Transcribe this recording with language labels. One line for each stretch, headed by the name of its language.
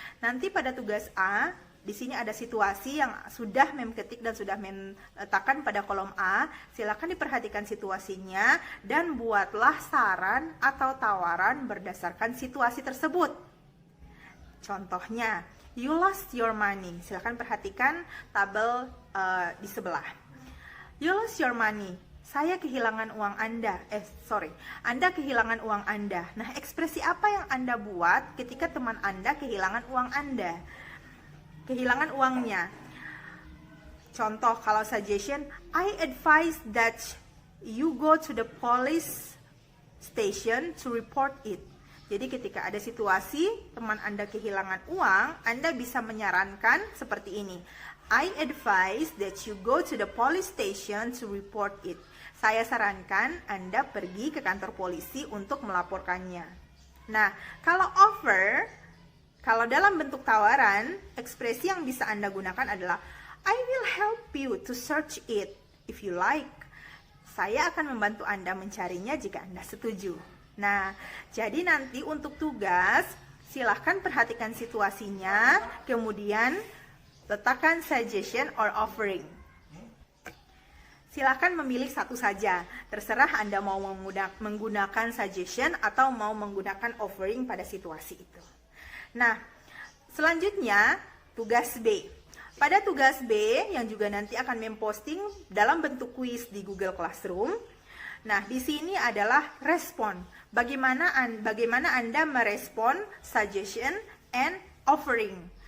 Indonesian: Nanti pada tugas A, di sini ada situasi yang sudah mem ketik dan sudah mem letakkan pada kolom A. Silakan diperhatikan situasinya dan buatlah saran atau tawaran berdasarkan situasi tersebut.
English: Contohnya, you lost your money.
Indonesian: Silakan perhatikan tabel di sebelah.
English: You lost your money.
Indonesian: Saya kehilangan uang Anda. Anda kehilangan uang Anda. Nah, ekspresi apa yang Anda buat ketika teman Anda kehilangan uang Anda? Kehilangan uangnya. Contoh, kalau suggestion,
English: I advise that you go to the police station to report it.
Indonesian: Jadi ketika ada situasi teman Anda kehilangan uang, Anda bisa menyarankan seperti ini.
English: I advise that you go to the police station to report it.
Indonesian: Saya sarankan Anda pergi ke kantor polisi untuk melaporkannya. Nah, kalau offer, kalau dalam bentuk tawaran, ekspresi yang bisa Anda gunakan adalah
English: I will help you to search it if you like.
Indonesian: Saya akan membantu Anda mencarinya jika Anda setuju. Nah, jadi nanti untuk tugas, silahkan perhatikan situasinya, kemudian letakkan suggestion or offering. Silahkan memilih satu saja, terserah Anda mau menggunakan suggestion atau mau menggunakan offering pada situasi itu. Nah, selanjutnya tugas B. Pada tugas B yang juga nanti akan memposting dalam bentuk kuis di Google Classroom. Nah, di sini adalah respon. Bagaimana Anda merespon suggestion and offering.